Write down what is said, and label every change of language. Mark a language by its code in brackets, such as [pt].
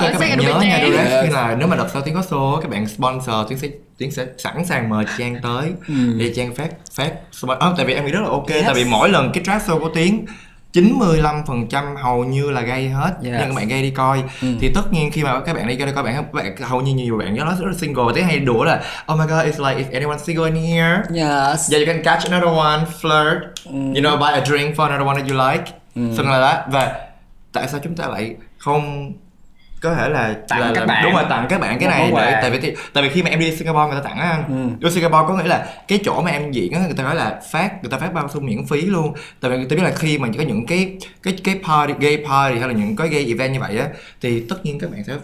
[vi] các bạn nhớ nha, Durex là nếu mà đợt sau Tiến có show các bạn sponsor Tiến sẽ sẵn sàng mời Trang tới để Trang phát tại vì em nghĩ rất là ok. Tại vì mỗi lần cái track show của Tiến 95% hầu như là gay hết, nhưng các bạn gay đi coi thì tất nhiên khi mà các bạn đi coi bạn hầu như nhiều bạn nhớ nó rất là single. Tiến hay đùa là [en] oh my god, it's like if anyone single in here, yes, yeah, you can catch another one, flirt, you know, buy a drink for another one that you like, something like that. [vi] Và tại sao chúng ta lại không có thể là tặng các bạn, đúng rồi, tặng các bạn cái này để, tại vì khi mà em đi Singapore người ta tặng á anh, đi Singapore có nghĩa là cái chỗ mà em diễn á, người ta nói là người ta phát bao xu miễn phí luôn. Tại vì người ta biết là khi mà có những cái party, gay party hay là những cái gay event như vậy á, thì tất nhiên các bạn sẽ